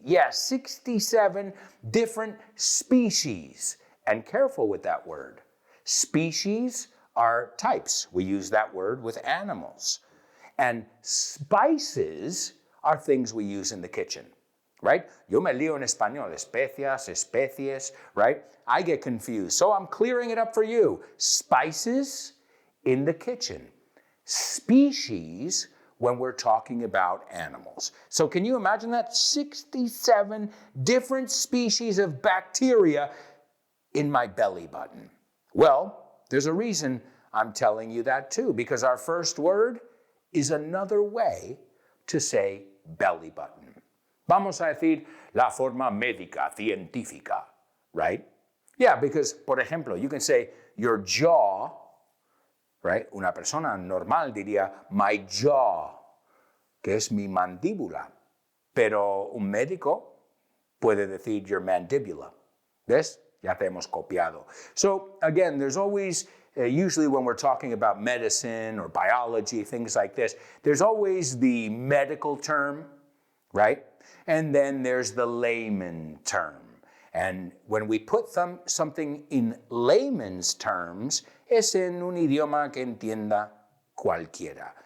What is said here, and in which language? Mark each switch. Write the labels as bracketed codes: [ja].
[en] Yes, 67 different species. And careful with that word. Species are types. We use that word with animals. And spices are things we use in the kitchen, right? [es] Yo me lío en español, especias, especies, right? [en] I get confused. So I'm clearing it up for you. Spices in the kitchen. Species when we're talking about animals. So can you imagine that? 67 different species of bacteria in my belly button. Well, there's a reason I'm telling you that too, because our first word is another way to say belly button. [es] Vamos a decir la forma médica, científica, right? [en] Yeah, because, por ejemplo, you can say your jaw, right? [es] Una persona normal diría my jaw, que es mi mandíbula. Pero un médico puede decir your mandibula. ¿Ves? Ya te hemos copiado. [en] So, again, there's always, usually when we're talking about medicine or biology, things like this, there's always the medical term, right? And then there's the layman term. And when we put something in layman's terms, es en un idioma que entienda cualquiera.